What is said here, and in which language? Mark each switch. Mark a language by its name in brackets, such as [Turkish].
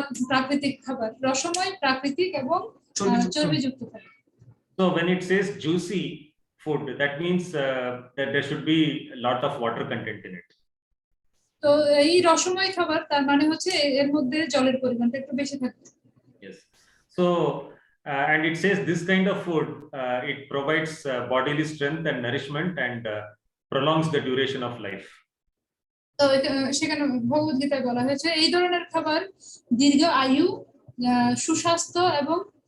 [Bangla] প্রাকৃতিক খাবার, রসময়, প্রাকৃতিক এবং চর্বিযুক্ত খাবার। [English] So when it says juicy food, that means that there should be a lot of water content in it. [Bangla] তো এই রসময় খাবার তার মানে হচ্ছে এর মধ্যে জলের পরিমাণটা একটু বেশি থাকে। [English] Yes. So and it says this kind of food it provides bodily strength and nourishment and prolongs the duration of life. [Bangla] তো সেখানে ভগবদ গীতায় বলা হয়েছে এই ধরনের খাবার দীর্ঘ আয়ু, সুস্বাস্থ্য এবং